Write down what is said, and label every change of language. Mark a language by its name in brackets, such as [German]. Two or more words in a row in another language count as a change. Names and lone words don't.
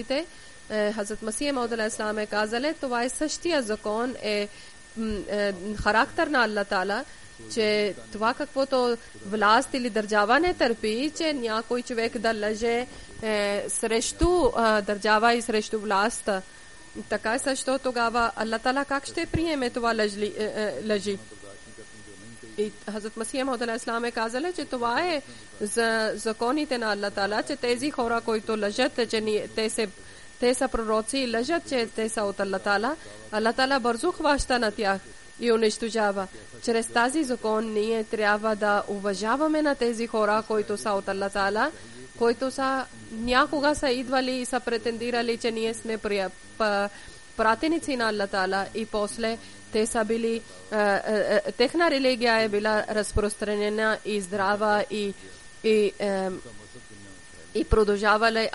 [Bulgarian] Хазрат Масих Мауд алейхиссалам е казали, това е същия закон, характер на Аллах Таала, че това каквото власт или държава не търпи, че някой човек да лъже срещу държава и срещу власт. Така също тогава Аллах Таала как ще приеме това лъжи? И Хазрат Масих Мауд [Arabic] عليه السلام [Bulgarian] е казала, че това е за законите на Аллах Таала, че тези хора, които лъжат, че те са пророци и лъжат, че те са от Аллах Таала, Аллах Таала бързо хваща на тях и унищожава. Чрез тази закон ние трябва да уважаваме на тези хора, които са от Аллах Таала, които са някога са идвали и са претендирали, че ние сме пратеници на Аллах Таала и после те са били, техна религия е била разпространена и здрава и продължавали.